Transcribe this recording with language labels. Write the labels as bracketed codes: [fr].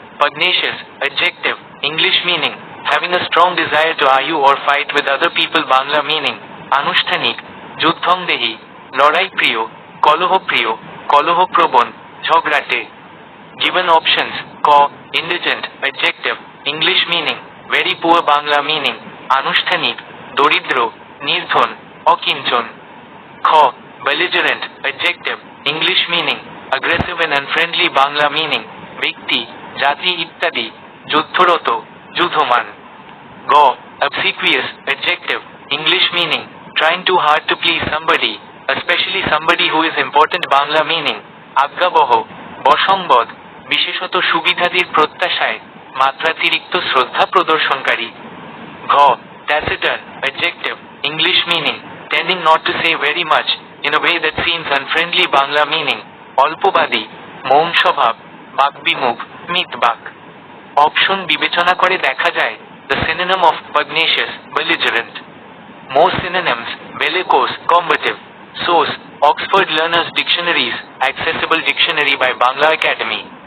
[en] Pugnacious, adjective, English meaning, having a strong desire to argue or fight with other people. [bn] Bangla meaning, আনুষ্ঠানিক, যুদ্ধংদেহী, লড়াই প্রিয়, কলহপ্রিয়, কলহপ্রবণ, ঝগড়াটে। [en] Given options: ক, indigent, adjective, English meaning, very poor. [bn] Bangla meaning, আনুষ্ঠানিক, দরিদ্র, নির্ধন, অকিঞ্চন। [en] খ, belligerent, adjective, English meaning, aggressive and unfriendly. [bn] Bangla meaning, ব্যক্তি, জাতি ইত্যাদি, যুদ্ধরত, যুদ্ধমান। [en] গ, obsequious, adjective, English meaning, trying too hard to please somebody, especially somebody who is important. [bn] Bangla meaning, আজ্ঞাবহ, বশংবদ, বিশেষত সুবিধাদির প্রত্যাশায় মাত্রাতিরিক্ত শ্রদ্ধা প্রদর্শনকারী। [en] ঘ, taciturn, adjective, English meaning, tending not to say very much in a way that seems unfriendly. [bn] Bangla meaning, অল্পবাদী, মৌন স্বভাব, বাকবিমুখ, মিতবাক। Option বিবেচনা করে দেখা যায় [en] the synonym of pugnacious, belligerent. More synonyms: bellicose, combative. Source: Oxford Learners Dictionaries, accessible dictionary by Bangla Academy.